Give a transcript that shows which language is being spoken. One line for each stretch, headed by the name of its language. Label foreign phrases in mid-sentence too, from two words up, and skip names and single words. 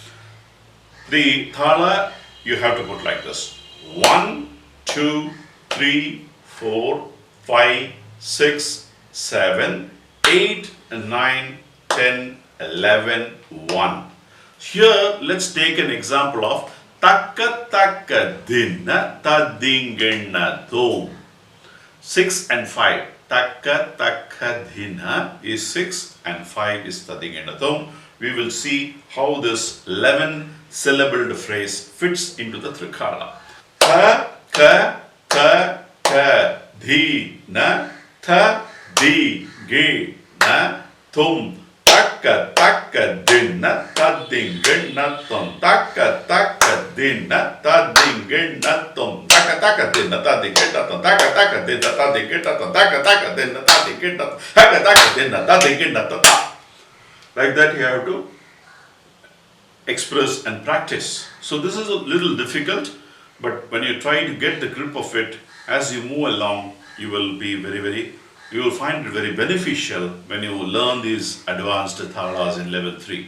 English: The Thala you have to put like this: 1, 2, 3, 4, 5, 6, 7, 8, 9, 10, 11, 1. Here let's take an example of Taka Taka Dinna Tadinginna Dhom. 6 and 5. Taka Taka Dinna is 6 and 5 is Tadinginna Dhom. We will see how this 11 syllabled phrase fits into the Trikala. Ta ka ka ka di na ta di ge na tum taka taka dinna ta dinginna tum taka taka dinna ta dinginna tum taka taka dinna ta dinginna tum taka taka dinna ta dinginna tum taka taka dinna ta dinginna tum taka taka dinna ta dinginna tum. Like that you have to express and practice. So this is a little difficult, but when you try to get the grip of it, as you move along, you will find it very beneficial when you learn these advanced thalas in level 3.